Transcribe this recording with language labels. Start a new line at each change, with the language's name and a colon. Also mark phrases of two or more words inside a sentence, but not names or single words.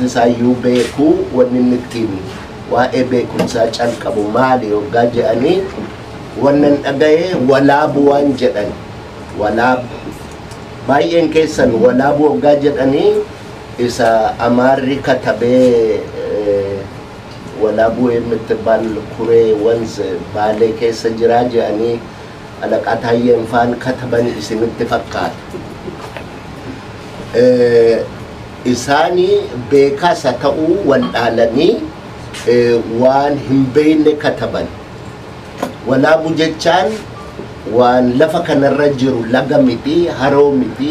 Oromo: isaayyuu beekuu wanni inni ittiin waa'ee beekumsaa calqabu maali yoggaa jedhanii wannan dhaga'ee walaabu waan jedhan walaabu baay'een keessan walaabu yoggaa jedhanii isa Amaarri katabee walaabu
Amharic: የምትባል ኩሬ ወንዝ
Oromo: ባሌ keessa jira jedhanii alaqaa Taayyeen faan kataban isinitti fakkaata. Isaanii beekaas haa ta'uu waldhaalanii waan hin beekne kataban. Walaabu jechaan waan lafa kanarra jiru laga miti haroo miti.